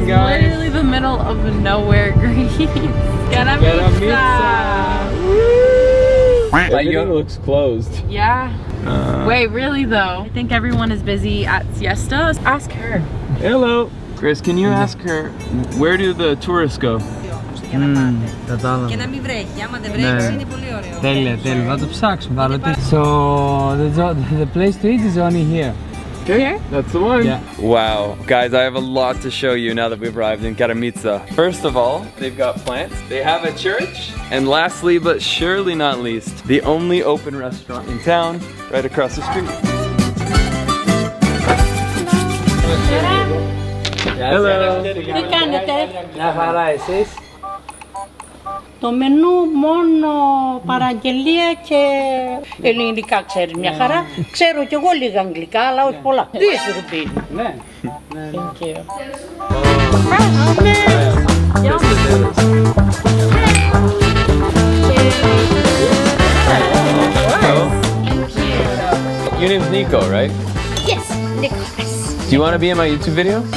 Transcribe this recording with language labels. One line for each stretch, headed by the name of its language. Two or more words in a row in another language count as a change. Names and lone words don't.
English: This is literally the middle of nowhere, Greece. 𝗦𝗧𝗕𝗦𝗧𝗜𝗢𝗍. Everything looks closed. Yeah. Wait, really though? I think everyone is busy at siesta. Ask her. Hello. Chris, can you ask her, where do the tourists go?
Greek: Κατάλαβα. Και να μην βρέχει, άμα δεν βρέχει είναι πολύ ωραίο. Τέλεια, τέλεια. Θα το ψάξουμε.
English: So, the place to eat is only here. Okay, that's the one. Yeah. Wow, guys, I have a lot to show you now that we've arrived in 𝗦𝗧𝗕𝗦𝗖𝗥𝗓𝗕. First of all, they've got plants. They have a church. And lastly, but surely not least, the only open restaurant in town, right across the street. Hello.
Greek: Τι κάνετε? Μια χαρά, εσείς? Το μενού μόνο παραγγελία και ελληνικά ξέρεις μια χαρά. Ξέρω κι εγώ λίγα αγγλικά, αλλά όχι πολλά. Τι είσαι ρουπίνι? Ναι.
English: Thank you. Your name's Nico, right? Yes, Nicholas. Do you want to be in my YouTube video?